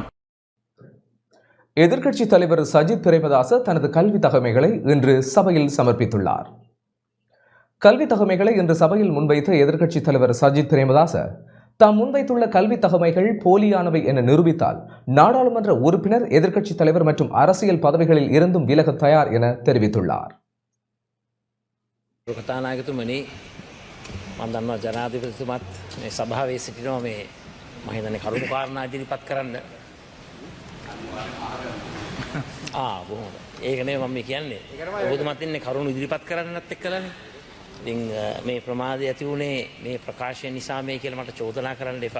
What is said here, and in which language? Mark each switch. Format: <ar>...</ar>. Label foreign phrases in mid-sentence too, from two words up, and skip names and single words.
<ta>எதிர்க்கட்சித் தலைவர் சஜித் பிரேமதாச தனது கல்வி தகமைகளை இன்று சபையில் சமர்ப்பித்துள்ளார். கல்வி தகமைகளை இன்று சபையில் முன்வைத்த எதிர்க்கட்சித் தலைவர் சஜித் பிரேமதாச தாம் முன்வைத்துள்ள கல்வி தகமைகள் போலியானவை என நிரூபித்தால் நாடாளுமன்ற உறுப்பினர், எதிர்க்கட்சித் தலைவர் மற்றும் அரசியல் பதவிகளில் இருந்தும் விலக தயார் என தெரிவித்துள்ளார்.</ta> <si>කතානායකතුමනි, මම දන්නවා ජනාධිපතිතුමත් මේ සභාවේ සිටිනවා මේ මම හිතන්නේ කරුණු කාරණා ඉදිරිපත් කරන්න. බොහොම. ඒක නෙවෙයි මම කියන්නේ. ඔබතුමත් ඉන්නේ කරුණු ඉදිරිපත් කරන්නත් එක්කලානේ. ඉතින් මේ ප්‍රමාදය ඇති වුණේ මේ ප්‍රකාශය නිසා මේ කියලා මට චෝදනා කරන්න එපා.</si>